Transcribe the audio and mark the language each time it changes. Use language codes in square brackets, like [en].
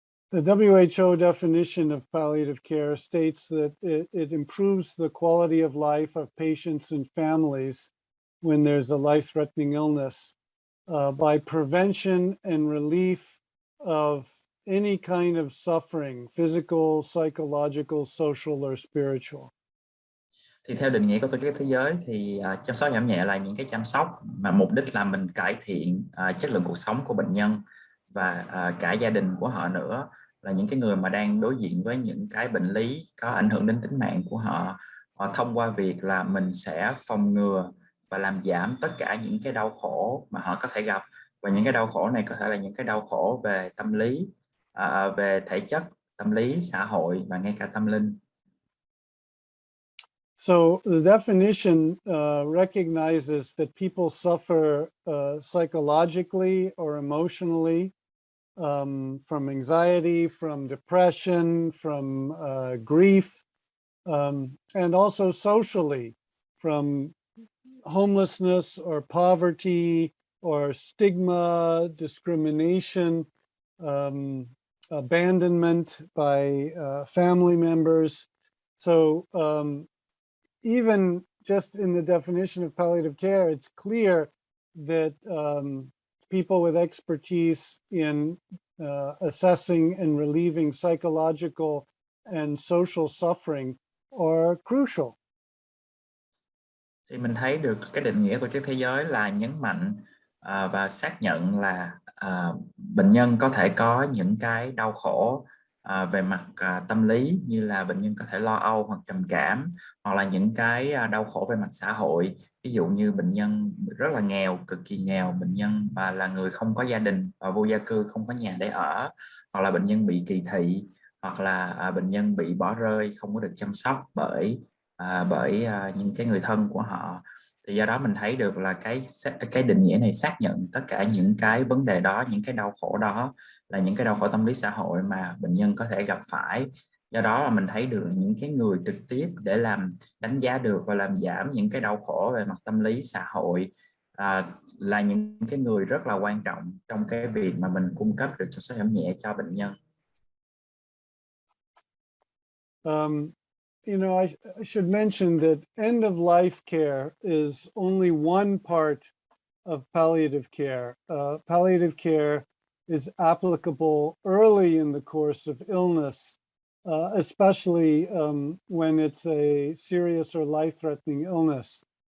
[en] The WHO definition of palliative care states that it improves the quality of life of patients and families when there's a life-threatening illness by prevention and relief of any kind of suffering, physical, psychological, social, or spiritual. [vi] Thì theo định nghĩa của Tổ chức Thế giới thì chăm sóc giảm nhẹ là những cái chăm sóc mà mục đích là mình cải thiện chất lượng cuộc sống của bệnh nhân và cả gia đình của họ nữa, là những cái người mà đang đối diện với những cái bệnh lý có ảnh hưởng đến tính mạng của họ, thông qua việc là mình sẽ phòng ngừa và làm giảm tất cả những cái đau khổ mà họ có thể gặp. Và những cái đau khổ này có thể là những cái đau khổ về tâm lý, về thể chất, tâm lý, xã hội và ngay cả tâm linh. So the definition recognizes that people suffer psychologically or emotionally from anxiety, from depression, from grief, and also socially from homelessness or poverty or stigma, discrimination, abandonment by family members. So even just in the definition of palliative care, it's clear that people with expertise in assessing and relieving psychological and social suffering are crucial. Thì mình thấy được cái định nghĩa của Tổ chức Thế giới là nhấn mạnh và xác nhận là bệnh nhân có thể có những cái đau khổ về mặt tâm lý, như là bệnh nhân có thể lo âu hoặc trầm cảm, hoặc là những cái đau khổ về mặt xã hội, ví dụ như bệnh nhân rất là nghèo, cực kỳ nghèo, bệnh nhân và là người không có gia đình và vô gia cư, không có nhà để ở, hoặc là bệnh nhân bị kỳ thị, hoặc là bệnh nhân bị bỏ rơi, không có được chăm sóc bởi những cái người thân của họ. Thì do đó mình thấy được là cái định nghĩa này xác nhận tất cả những cái vấn đề đó, những cái đau khổ đó là những cái đau khổ tâm lý xã hội mà bệnh nhân có thể gặp phải. Do đó là mình thấy được những cái người trực tiếp để đánh giá được và làm giảm những cái đau khổ về mặt tâm lý xã hội là những cái người rất là quan trọng trong cái việc mà mình cung cấp được chăm sóc giảm nhẹ cho bệnh nhân. [en] You know, I should mention that end of life care is only one part of palliative care. Palliative care is applicable early in the course of illness, especially when it's a serious or life-threatening illness.